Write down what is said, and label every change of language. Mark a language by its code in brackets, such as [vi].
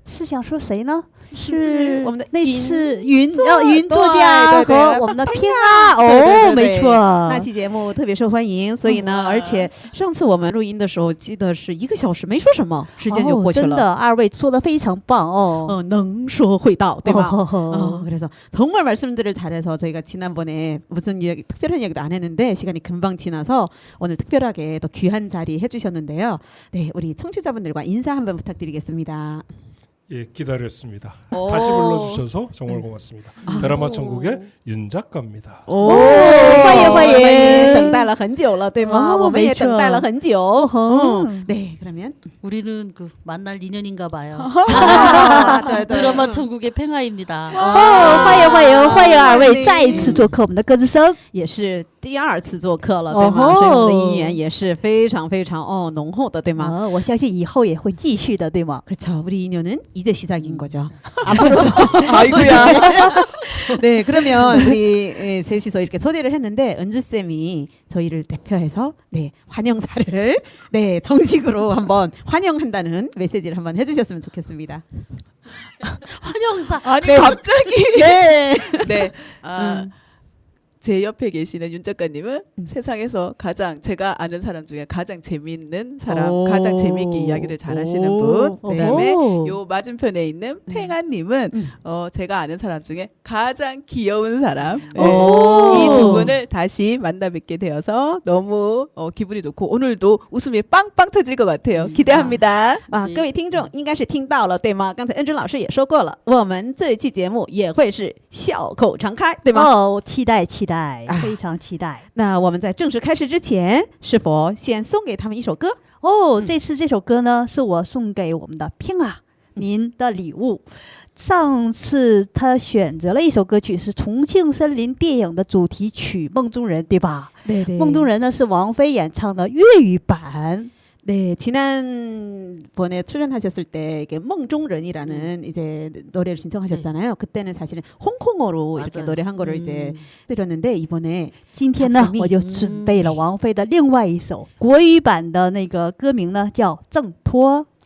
[zh] 是想说谁呢？是我们的那次云作家和我们的偏啊，哦，没错，那期节目特别受欢迎，所以呢，而且上次我们录音的时候，记得是1个小时，没说什么，时间就过去了。真的，二位做得非常棒哦。能说会道，对吧？ [ko] 그래서 정말 말씀들을 잘해서 저희가 지난번에 무슨 이야기, 특별한 이야기도 안 했는데 시간이 금방 지나서 오늘 특별하게 또 귀한 자리 해주셨는데요. 네, 우리 청취자분들과 인사 한번 부탁드리겠습니다. 예, 기다렸습니다. 다시 불러주셔서 정말 고맙습니다. 드라마 천국의 윤 작가입니다. [zh] 欢迎等待了很久了，对吗？我们也等待了很久。 [ko] 네, 그러면 우리는 그 만날 인연인가 봐요. [zh] 对对 [ko] 드라마 천국의 팽아입니다. [zh] 欢迎二位再一次做客我们的歌之声，也是第2次做客了，对吗？所以我们的姻缘也是非常非常浓厚的，对吗？我相信以后也会继续的，对吗？ [ko] 그렇죠. 우리 인연은 이제 시작인 거죠. 앞으로. 아이고야. 네, 그러면 우리 셋이서 이렇게 초대를 했는데 은주쌤이 저희를 대표해서 네, 환영사를 네, 정식으로 한번 환영한다는 메시지를 한번 해주셨으면 좋겠습니다. 환영사. 아니 네. 갑자기. 네. 네. 제 옆에 계시는 윤 작가님은 세상에서 가장 제가 아는 사람 중에 가장 재미있는 사람, 가장 재미있게 이야기를 잘하시는 분. 그다음에 요 맞은편에 있는 팽아님은 제가 아는 사람 중에 가장 귀여운 사람. 이 두 분을 다시 만나 뵙게 되어서 너무 기분이 좋고 오늘도 웃음이 빵빵 터질 것 같아요. 기대합니다. [zh] 各位听众应该是听到了，对吗？刚才恩珍老师也说过了，我们这一期节目也会是笑口常开，对吗？期待，非常期待。那我们在正式开始之前，是否先送给他们一首歌？这次这首歌呢，是我送给我们的偏啊您的礼物。上次他选择了一首歌曲，是重庆森林电影的主题曲《梦中人》，对吧？对对。梦中人呢是王菲演唱的粤语版。 [ko] 네, 지난번에 출연하셨을 때 이게梦中人이라는 이제 노래를 신청하셨잖아요. 그때는 사실은 홍콩어로 이렇게 노래한 거를 이제 드렸는데 이번에 [zh] 今天呢我就准备了王菲的另外一首国语版的那个歌名呢叫挣脱。